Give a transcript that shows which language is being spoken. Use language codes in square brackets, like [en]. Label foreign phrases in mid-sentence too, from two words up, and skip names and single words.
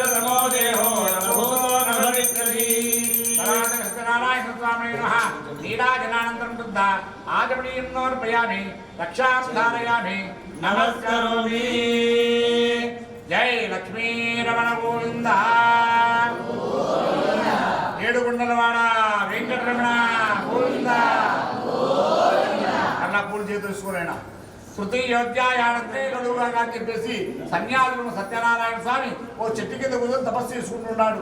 [sa] समो देहो नभूतो न भविष्यति सत्यनारायणस्वामिनः नीराजनानन्तरं शुद्ध आजमनीयन्नोर्पयामि रक्षां धारयामि नमस्करोमि जय लक्ष्मी रमण गोविंद [te] ఏడుగుండలవాడ వెంకటరమణ గోవింద అలా పూజ చేసుకునేనా తృతీయోధ్యాయానంతే గడువుగా అని చెప్పేసి సన్యాసులను సత్యనారాయణ స్వామి ఓ చెట్టు కింద కూర్చొని తపస్సు చేసుకుంటున్నాడు.